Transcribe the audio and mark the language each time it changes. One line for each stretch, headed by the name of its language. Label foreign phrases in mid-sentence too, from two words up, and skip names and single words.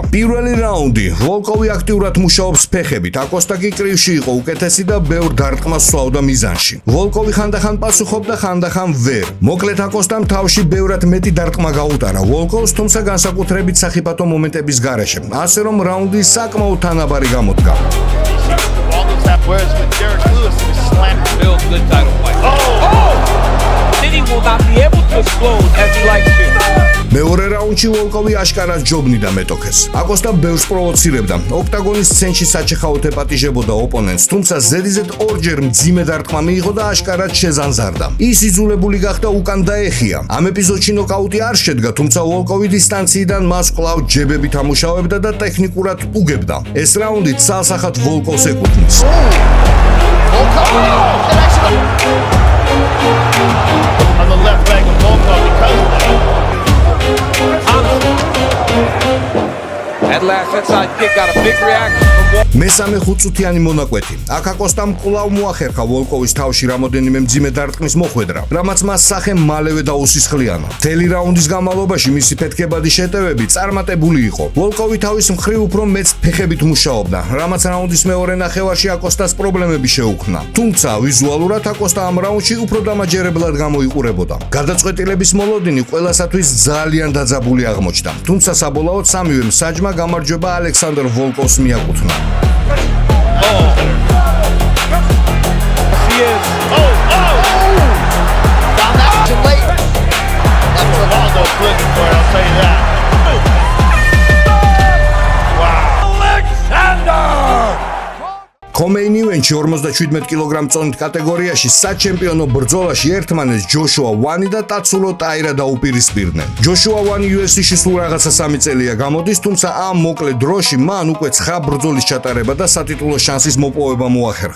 Georgian: პირველი რაუნდი ვოლკოვი აქტიურად მუშაობს ფეხებით, აკოსტა კი კრივში იყო უკეთესი და ბევრ დარტყმას სვავდა მიზანში. ვოლკოვი ხანდახან პასუხობდა, ხანდახან ვერ. მოკლედ აკოსტამ თავში ბევრად მეტი დარტყმა გაუტარა ვოლკოვს, თუმცა განსაკუთრებით სახიფათო მომენტების garaშე. ასე რომ რაუნდი საკმაოდ თანაბარი გამოდგა.
English: All those have whereas with Derek Lewis he was slamming. Bill's good title fight. Oh! Then he will not be able to explode as he likes to.
Georgian: მეორე რაუნდში ვოლკოვი აშკარად ჯობნიდა მეტოქეს. აკოსტა ბევრს პროვოცირებდა. ოქტაგონის სცენში საჩეხაოდ ეპატიჟებოდა ოპონენტს, თუმცა ზედიზედ ორჯერ მძიმე დარტყმა მიიღო და აშკარად შეზანზარდა. ის იძულებული გახდა უკან დაეხია. ამ ეპიზოდში ნოკაუტი არ შედგა, თუმცა ვოლკოვი დისტანციიდან მას კვლავ ჯებებით ამუშავებდა და ტექნიკურად უგებდა. ეს რაუნდი ცალსახად ვოლკოვს ეკუთვნის.
English: On the left leg of Volkov because of that. That last inside kick got a big reaction from Wall.
Georgian: მესამე ხუთწუთიანი მონაკვეთი. აქ აკოსტამ კვლავ მოახერხა ვოლკოვის თავში რამოდენიმე მძიმე დარტყმის მოხვედრა, რამაც მას სახე მალევე დაუსისხლიანა. მთელი რაუნდის განმავლობაში მისი ფეთქებადი შეტევები წარმატებული იყო. ვოლკოვი თავის მხრივ უფრო მეც ფეხებით მუშაობდა, რამაც რაუნდის მეორე ნახევარში აკოსტას პრობლემები შეუქმნა. თუმცა ვიზუალურად აკოსტა ამ რაუნდში უფრო დამაჯერებლად გამოიყურებოდა. გადაწყვეტილების მოლოდინი ყველასათვის ძალიან დაძაბული აღმოჩნდა. თუმცა საბოლოოდ სამივე მსაჯმა გამარჯვება ალექსანდრ ვოლკოვს მიაკუთვნა.
English: He is. Found that too late. That's what Ronaldo's looking for it, I'll tell you that. Main event
Georgian: ში 57 კილოგრამ წონით კატეგორიაში საჩემპიონო ბრძოლაში ერთმანეთს ჯოშუა ვანი და ტაცურო ტაირა დაუპირისპირდნენ. ჯოშუა ვანი UFC-ში სულ რაღაცა 3 წელია გამოდის, თუმცა ამ მოკლე დროში მან უკვე 9 ბრძოლის ჩატარება და სატიტულო შანსის მოპოვება მოახერხა.